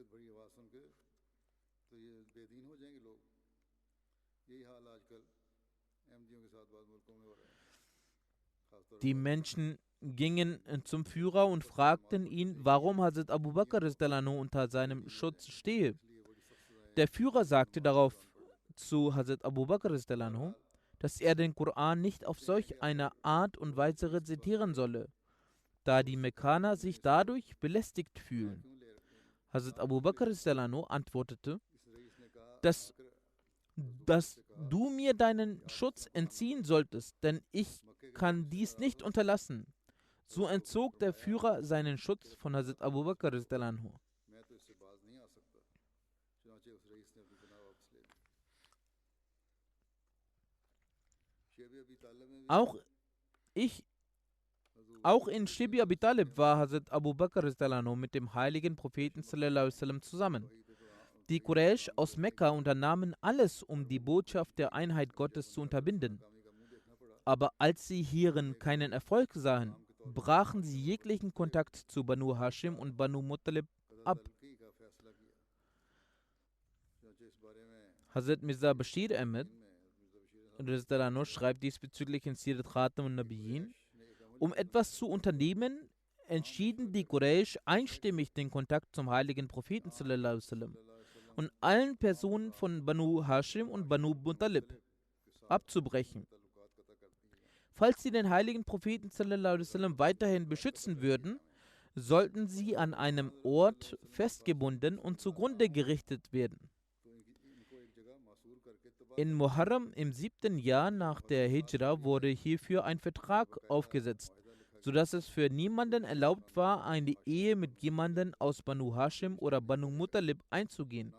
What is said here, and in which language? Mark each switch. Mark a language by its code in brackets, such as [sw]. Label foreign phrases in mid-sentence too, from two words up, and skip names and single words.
[de] Die Menschen gingen zum Führer und fragten ihn, warum Hazrat Abu Bakr [ar] رضي الله عنه [de] unter seinem Schutz stehe. Der Führer sagte darauf zu Hazrat Abu Bakr [ar] رضي الله عنه, [de] dass er den Koran nicht auf solch eine Art und Weise rezitieren solle, da die Mekkaner sich dadurch belästigt fühlen. Hazrat Abu Bakr [ar] رضي الله عنه [de] antwortete, dass du mir deinen Schutz entziehen solltest, denn ich kann dies nicht unterlassen. So entzog der Führer seinen Schutz von Hazrat Abu Bakr [ar] رضي الله عنه. [de] Auch in Shibi Abi Talib war Hazrat Abu Bakr [ar] رضي الله عنه [de] mit dem heiligen Propheten [ar] صلى الله عليه وسلم [de] zusammen. Die Quraysh aus Mekka unternahmen alles, um die Botschaft der Einheit Gottes zu unterbinden. Aber als sie hierin keinen Erfolg sahen, brachen sie jeglichen Kontakt zu Banu Hashim und Banu Muttalib ab. Hazrat Mirza Bashir Ahmed schreibt diesbezüglich in Sirat Khatam al-Nabiyyin: Um etwas zu unternehmen, entschieden die Quraysh einstimmig den Kontakt zum heiligen Propheten [ar] صلى الله عليه وسلم [de] und allen Personen von Banu Hashim und Banu Muttalib abzubrechen. Falls sie den heiligen Propheten [ar] صلى الله عليه وسلم [de] weiterhin beschützen würden, sollten sie an einem Ort festgebunden und zugrunde gerichtet werden. In Muharram im 7. Jahr nach der Hijra wurde hierfür ein Vertrag aufgesetzt, sodass es für niemanden erlaubt war, eine Ehe mit jemandem aus Banu Hashim oder Banu Muttalib einzugehen.